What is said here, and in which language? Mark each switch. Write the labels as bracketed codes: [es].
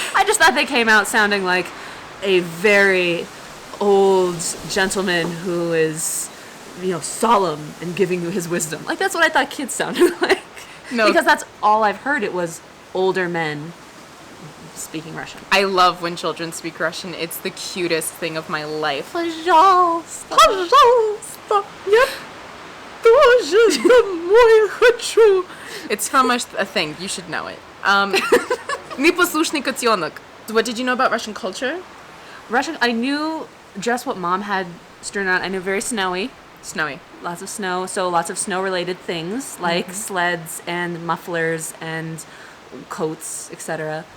[en] I just thought they came out sounding like a very old gentleman who is, solemn and giving you his wisdom. Like, that's what I thought kids sounded like. No. Because that's all I've heard. It was older men speaking Russian. I love when children speak Russian. It's the cutest thing of my life. [ru] Пожалуйста. Пожалуйста, я тоже домой хочу. [en] It's from a thing. You should know it. [ru] Непослушный котенок. [en] What did you know about Russian culture? Russian, I knew just what Mom had strewn out. I knew very snowy. Snowy. Lots of snow. So lots of snow-related things like sleds and mufflers and coats, etc.